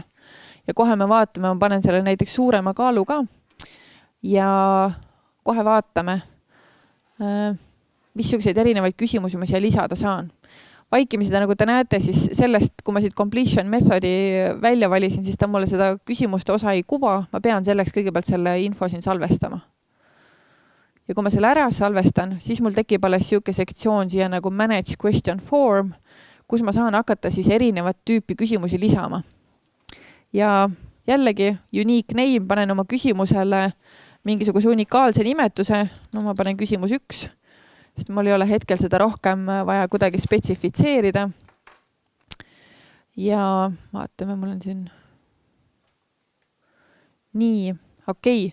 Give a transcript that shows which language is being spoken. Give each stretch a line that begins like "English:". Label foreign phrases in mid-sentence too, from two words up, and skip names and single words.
Estonian: Ja kohe me vaatame, ma panen selle näiteks suurema kaalu ka ja kohe vaatame, missuguseid erinevaid küsimusi ma siia lisada saan. Vaikimiseda, nagu te näete, siis sellest, kui ma siit
English: completion methodi
Estonian: välja valisin, siis ta mulle seda küsimuste osa ei kuva, ma pean selleks kõigepealt selle info siin salvestama. Ja kui ma selle ära salvestan, siis mul tekib alles siuke sektsioon siia nagu
English: manage question form,
Estonian: kus ma saan hakata siis erinevat tüüpi küsimusi lisama. Ja jällegi
English: unique name,
Estonian: panen oma küsimusele mingisuguse unikaalse nimetuse, no ma panen küsimus 1, sest mul ei ole hetkel seda rohkem vaja kuidagi spetsifitseerida. Ja vaatame, mul on siin nii, okei.